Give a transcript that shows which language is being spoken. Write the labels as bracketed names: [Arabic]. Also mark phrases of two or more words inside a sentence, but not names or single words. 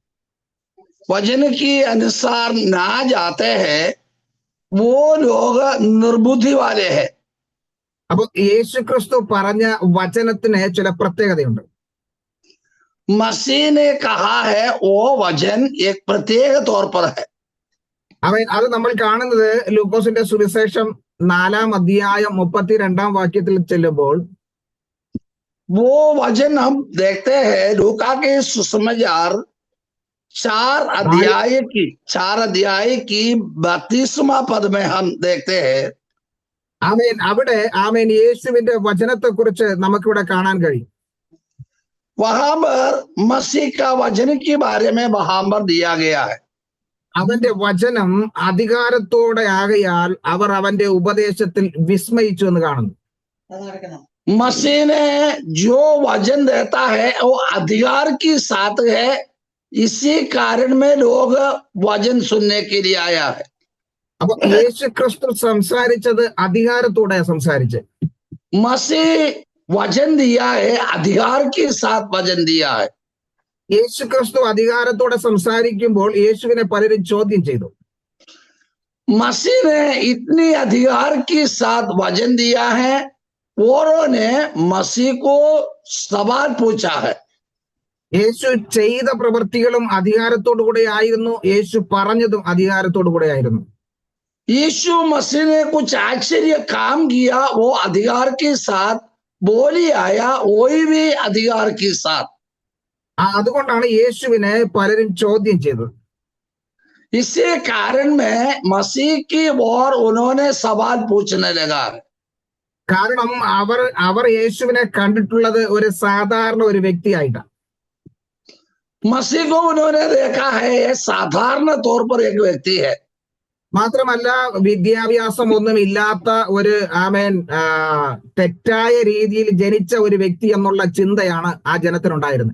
[Hindi] वचन के अनुसार ना जाते हैं वो लोग निर्बुद्धि वाले हैं. [Malayalam] അപ്പൊ യേശു ക്രിസ്തു പറഞ്ഞ വചനത്തിന് ചില പ്രത്യേകതയുണ്ട്. [Hindi] मसीह ने कहा है वो वचन एक प्रत्येक तौर पर है. [Malayalam] അവൻ അത് നമ്മൾ കാണുന്നത് ലൂക്കോസിന്റെ സുവിശേഷം 4-ാം അധ്യായം 32-ാം വാക്യത്തിൽ ചെല്ലുമ്പോൾ [Hindi] वो वचन हम देखते हैं लूका के सुसमाचार 4 अध्याय की 32वां पद में हम देखते हैं. [Malayalam] ആമേൻ. അവിടെ ആമേൻ യേശുവിന്റെ വചനത്തെ കുറിച്ച് നമുക്കിവിടെ കാണാൻ കഴിയും. [Hindi] वहां पर मसीह का वचन के बारे में वहां पर दिया गया है. [Malayalam] അവന്റെ വചനം അധികാരത്തോടെ ആകയാൽ അവർ അവന്റെ ഉപദേശത്തിൽ വിസ്മയിച്ചു എന്ന് കാണുന്നു. [Hindi] मसीह ने जो वचन देता है वो अधिकार के साथ है, इसी कारण में लोग वचन सुनने के लिए आया है. [Malayalam] അപ്പൊ യേശു ക്രിസ്തു സംസാരിച്ചത് അധികാരത്തോടെ സംസാരിച്ച്. [Hindi] मसीह वचन दिया है, अधिकार के साथ वचन दिया है. [Malayalam] യേശു ക്രിസ്തു അധികാരത്തോടെ സംസാരിക്കുമ്പോൾ യേശുവിനെ പലരും ചോദ്യം ചെയ്തു. [Hindi] मसीह ने इतनी अधिकार के साथ वचन दिया है, औरों ने मसीह को सवाल पूछा है. [Malayalam] യേശു ചെയ്ത പ്രവൃത്തികളും അധികാരത്തോടു കൂടെ ആയിരുന്നു, യേശു പറഞ്ഞതും അധികാരത്തോടു കൂടെ ആയിരുന്നു. [Hindi] यीशु मसीह ने कुछ आश्चर्य काम किया, वो अधिकार के साथ बोली आया, वही भी अधिकार के साथ. [Malayalam] അതുകൊണ്ടാണ് യേശുവിനെ പലരും ചോദ്യം ചെയ്തത്. [Hindi] इसी कारण में मसीह की ओर उन्होंने सवाल पूछने लगा. [Malayalam] കാരണം അവർ യേശുവിനെ കണ്ടിട്ടുള്ളത് ഒരു സാധാരണ ഒരു വ്യക്തിയായിട്ടാണ്. [Hindi] मसीह को उन्होंने देखा है ये साधारण तौर पर एक व्यक्ति है. [Malayalam] മാത്രമല്ല വിദ്യാഭ്യാസം ഒന്നും ഇല്ലാത്ത ഒരു ആമേൻ തെറ്റായ രീതിയിൽ ജനിച്ച ഒരു വ്യക്തി എന്നുള്ള ചിന്തയാണ് ആ ജനത്തിനുണ്ടായിരുന്നത്.